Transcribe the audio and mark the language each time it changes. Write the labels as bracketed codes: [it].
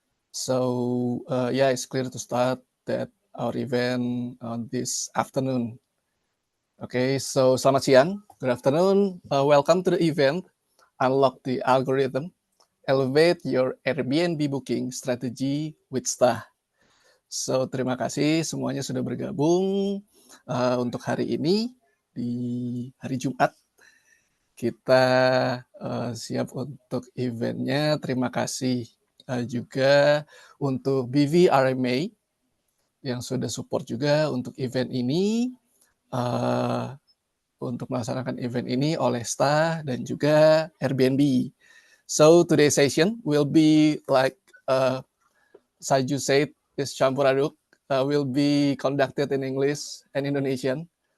[en] So yeah, it's clear to start that our event on this afternoon. Okay, so [id] selamat siang, [en] good afternoon. Welcome to the event. Unlock the algorithm. Elevate your Airbnb booking strategy with Stah. [id] So terima kasih semuanya sudah bergabung untuk hari ini di hari Jumat. Kita siap untuk eventnya. Terima kasih juga untuk BV RMA yang sudah support juga untuk event ini, untuk melaksanakan event ini oleh Stah dan juga Airbnb. [en] So today's session will be like Saju said, this [id] campur aduk [en] will be conducted in English and Indonesian.